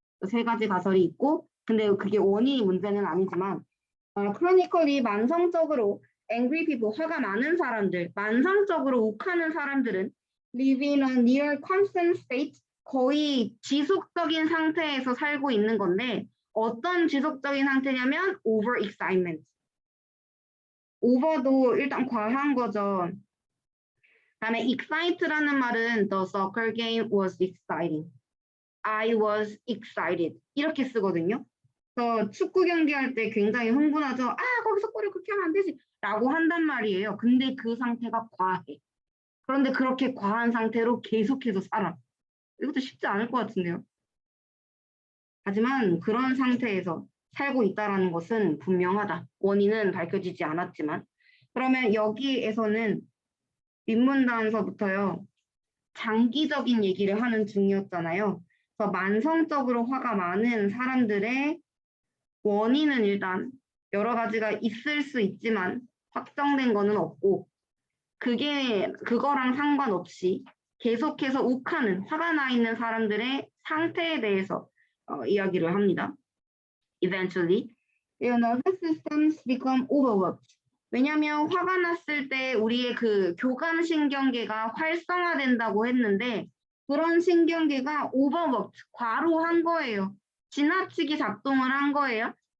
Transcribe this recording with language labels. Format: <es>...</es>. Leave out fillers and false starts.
<ko>세 가지 가설이 있고, 근데 그게 원인이 문제는 아니지만 chronically 만성적으로</ko> <en>angry people,</en> <ko>화가 많은 사람들, 만성적으로 욱하는 사람들은</ko> <en>live in a near constant state,</en> <ko>거의 지속적인 상태에서 살고 있는 건데 어떤 지속적인 상태냐면 overexcitement. over도 일단 과한 거죠. 다음에 excite라는 말은</ko> <en>the soccer game was exciting. I was excited.</en> <ko>이렇게 쓰거든요. 그래서 축구 경기할 때 굉장히 흥분하죠. 아, 거기서 골을 그렇게 하면 안 되지. 라고 한단 말이에요. 근데 그 상태가 과해. 그런데 그렇게 과한 상태로 계속해서 살아. 이것도 쉽지 않을 것 같은데요. 하지만 그런 상태에서 살고 있다는 것은 분명하다. 원인은 밝혀지지 않았지만. 그러면 여기에서는 윗문단서부터요. 장기적인 얘기를 하는 중이었잖아요. 그래서 만성적으로 화가 많은 사람들의 원인은 일단 여러 가지가 있을 수 있지만 확정된 거는 없고 그거랑 상관없이 계속해서 욱하는 화가 나 있는 사람들의 상태에 대해서 이야기를 합니다.</ko> <en>Eventually, your nervous systems become overworked.</en> <ko>왜냐하면 화가 났을 때 우리의 그 교감신경계가 활성화된다고 했는데 그런 신경계가 overworked, 과로한 거예요. 지나치게 작동을 한 거예요.</ko>